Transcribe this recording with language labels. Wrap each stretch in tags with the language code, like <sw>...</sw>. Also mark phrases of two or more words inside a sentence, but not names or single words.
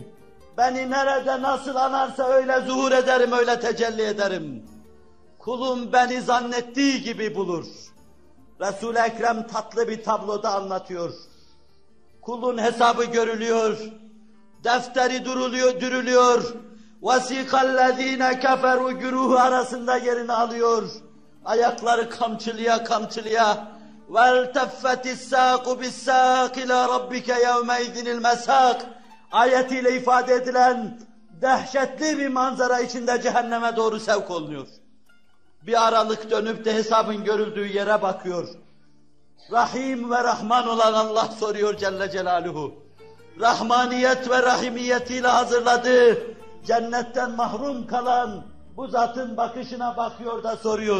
<tr>Beni nerede nasıl anarsa öyle zuhur ederim, öyle tecelli ederim. Kulum beni zannettiği gibi bulur. Resul-i Ekrem tatlı bir tabloda anlatıyor. Kulun hesabı görülüyor. Defteri dürülüyor.</tr> <ar>وَسِقَ كَفَرُوا</ar> <tr>güruhu arasında yerini alıyor. Ayakları kamçılıya kamçılıya</tr> <ar>وَالْتَفَّتِ السَّاقُ بِالسَّاقِ إِلَى رَبِّكَ يَوْمَئِذٍ الْمَسَاقِ</ar> <tr>ayetiyle ifade edilen dehşetli bir manzara içinde cehenneme doğru sevk olunuyor. Bir aralık dönüp de hesabın görüldüğü yere bakıyor. Rahim ve Rahman olan Allah soruyor</tr> <ar>جل جلاله.</ar> <tr>Rahmaniyet ve rahimiyetiyle hazırladığı, cennetten mahrum kalan bu zatın bakışına bakıyor da soruyor.</tr>